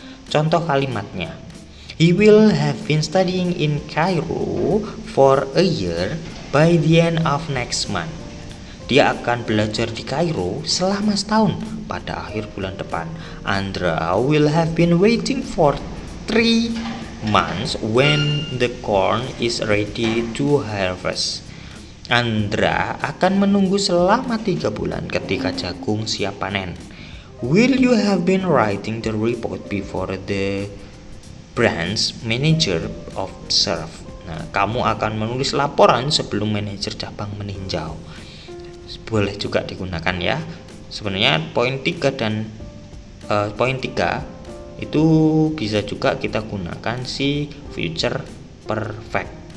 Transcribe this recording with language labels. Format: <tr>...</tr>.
<id>Contoh kalimatnya,</id> <en>he will have been studying in Cairo for a year by the end of next month.</en> <id>Dia akan belajar di Kairo selama setahun pada akhir bulan depan.</id> <en>Andra will have been waiting for 3 months when the corn is ready to harvest.</en> <id>Andra akan menunggu selama 3 bulan ketika jagung siap panen.</id> <en>Will you have been writing the report before the branch manager observe?</en> <id>Nah, kamu akan menulis laporan sebelum manajer cabang meninjau. Boleh juga digunakan ya. Sebenarnya poin 3 dan poin 3 itu bisa juga kita gunakan si future perfect.</id>